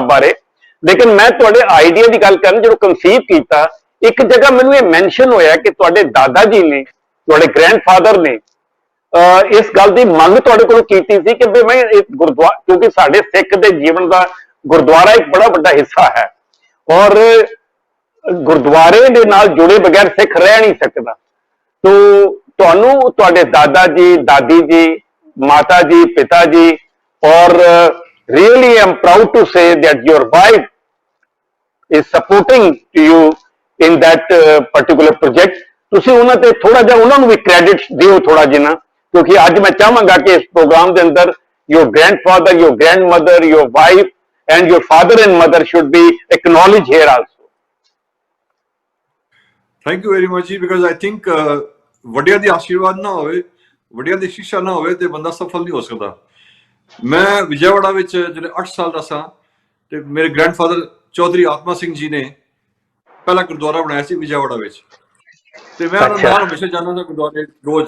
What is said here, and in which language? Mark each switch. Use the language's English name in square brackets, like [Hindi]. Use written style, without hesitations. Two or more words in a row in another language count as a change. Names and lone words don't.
[Punjabi] ਬਾਰੇ, ਲੇਕਿਨ ਮੈਂ ਤੁਹਾਡੇ ਆਈਡੀਆ ਦੀ ਗੱਲ ਕਰਨ ਜਦੋਂ ਕਨਸੀਵ ਕੀਤਾ, ਇੱਕ ਜਗ੍ਹਾ ਮੈਨੂੰ ਇਹ ਮੈਂਸ਼ਨ ਹੋਇਆ ਕਿ ਤੁਹਾਡੇ ਦਾਦਾ ਜੀ ਨੇ, ਤੁਹਾਡੇ ਗ੍ਰੈਂਡਫਾਦਰ ਨੇ ਇਸ ਗੱਲ ਦੀ ਮੰਗ ਤੁਹਾਡੇ ਕੋਲ ਕੀਤੀ ਸੀ ਕਿ ਵੀ ਮੈਂ ਇੱਕ ਗੁਰਦੁਆਰਾ, ਕਿਉਂਕਿ ਸਾਡੇ ਸਿੱਖ ਦੇ ਜੀਵਨ ਦਾ ਗੁਰਦੁਆਰਾ ਇੱਕ ਬੜਾ ਵੱਡਾ ਹਿੱਸਾ ਹੈ, ਔਰ ਗੁਰਦੁਆਰੇ ਦੇ ਨਾਲ ਜੁੜੇ ਬਗੈਰ ਸਿੱਖ ਰਹਿ ਨਹੀਂ ਸਕਦਾ। ਤੋ ਤੁਹਾਨੂੰ ਤੁਹਾਡੇ ਦਾਦਾ ਜੀ, ਦਾਦੀ ਜੀ, ਮਾਤਾ ਜੀ, ਪਿਤਾ ਜੀ, ਔਰ [English] really I'm proud to say that your wife is supporting you in that particular project। [Punjabi] ਤੁਸੀਂ ਉਹਨਾਂ ਤੇ ਥੋੜਾ ਜਿਹਾ ਉਹਨਾਂ ਨੂੰ ਵੀ ਕ੍ਰੈਡਿਟ ਦਿਓ ਥੋੜਾ ਜਿਹਾ, ਕਿਉਂਕਿ ਅੱਜ ਮੈਂ ਚਾਹਾਂਗਾ ਕਿ ਇਸ ਪ੍ਰੋਗਰਾਮ ਦੇ ਅੰਦਰ [English] your grandfather, your grandmother, your wife and your father and mother should be acknowledged here also। Thank you very much [Punjabi] ਜੀ, [English] because I think [Punjabi] ਵੱਡਿਆਂ ਦੀ ਆਸ਼ੀਰਵਾਦ ਨਾ ਹੋਵੇ, ਵੱਡਿਆਂ ਦੀ ਸਿੱਖਿਆ ਨਾ ਹੋਵੇ ਤੇ ਬੰਦਾ ਸਫਲ ਨਹੀਂ ਹੋ ਸਕਦਾ। ਮੈਂ ਵਿਜੈਵਾੜਾ ਵਿੱਚ ਜਿਹੜੇ 8 ਸਾਲ ਦਾ ਸਾਂ ਤੇ ਮੇਰੇ ਗ੍ਰੈਂਡਫਾਦਰ ਚੌਧਰੀ ਆਤਮਾ ਸਿੰਘ ਜੀ ਨੇ ਪਹਿਲਾ ਗੁਰਦੁਆਰਾ ਬਣਾਇਆ ਸੀ ਵਿਜੈਵਾੜਾ ਵਿੱਚ, ਤੇ ਮੈਂ ਉਹਨਾਂ ਨਾਲ ਹਮੇਸ਼ਾ ਜਾਂਦਾ ਸੀ ਗੁਰਦੁਆਰੇ ਰੋਜ਼।